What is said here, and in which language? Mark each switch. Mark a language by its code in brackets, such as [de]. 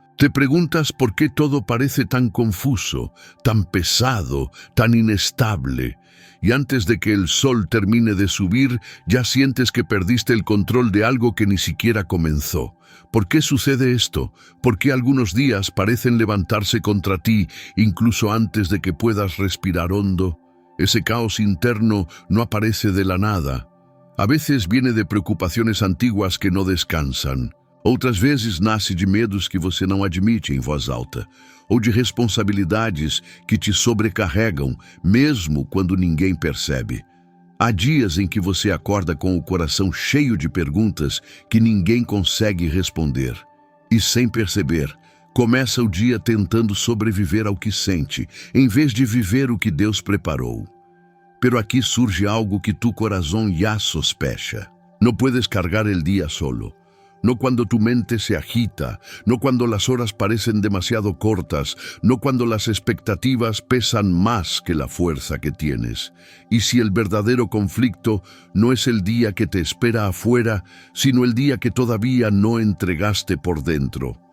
[es] Te preguntas por qué todo parece tan confuso, tan pesado, tan inestable, y antes de que el sol termine de subir, ya sientes que perdiste el control de algo que ni siquiera comenzó. ¿Por qué sucede esto? ¿Por qué algunos días parecen levantarse contra ti, incluso antes de que puedas respirar hondo? Ese caos interno no aparece de la nada. A veces viene de preocupaciones antiguas que no descansan. [pt] Outras vezes nasce de medos que você não admite em voz alta, ou de responsabilidades que te sobrecarregam, mesmo quando ninguém percebe. Há dias em que você acorda com o coração cheio de perguntas que ninguém consegue responder. E sem perceber, começa o dia tentando sobreviver ao que sente, em vez de viver o que Deus preparou. [es] Pero aqui surge algo que tu corazón ya sospecha. No puedes cargar el día solo. No cuando tu mente se agita, no cuando las horas parecen demasiado cortas, no cuando las expectativas pesan más que la fuerza que tienes. Y si el verdadero conflicto no es el día que te espera afuera, sino el día que todavía no entregaste por dentro.